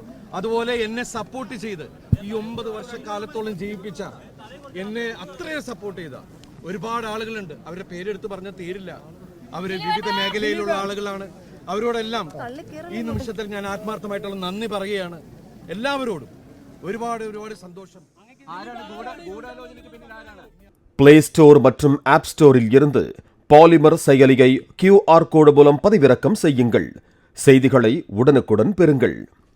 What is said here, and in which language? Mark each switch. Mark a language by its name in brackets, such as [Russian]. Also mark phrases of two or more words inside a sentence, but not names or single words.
[Malayalam] അതുപോലെ എന്നെ സപ്പോർട്ട് ചെയ്ത് ഈ 9 വർഷക്കാലത്തോളം ജീവിപ്പിച്ച, എന്നെ അത്രയും സപ്പോർട്ട് ചെയ്ത ഒരുപാട് ആളുകളുണ്ട്. അവരുടെ പേരെടുത്ത് പറഞ്ഞാൽ തീരില്ല. അവര് വിവിധ മേഖലയിലുള്ള ആളുകളാണ്. അവരോടെല്ലാം ഈ നിമിഷത്തിൽ ഞാൻ ആത്മാർത്ഥമായിട്ടുള്ള നന്ദി പറയുകയാണ്. എല്ലാവരോടും ഒരുപാട് ഒരുപാട് சந்தோஷம். [Tamil] பிளே ஸ்டோர் மற்றும் ஆப் ஸ்டோரில் இருந்து பாலிமர் செயலியை [English] QR code [Tamil] மூலம் பதிவிறக்கம் செய்யுங்கள். செய்திகளை உடனுக்குடன் பெறுங்கள்.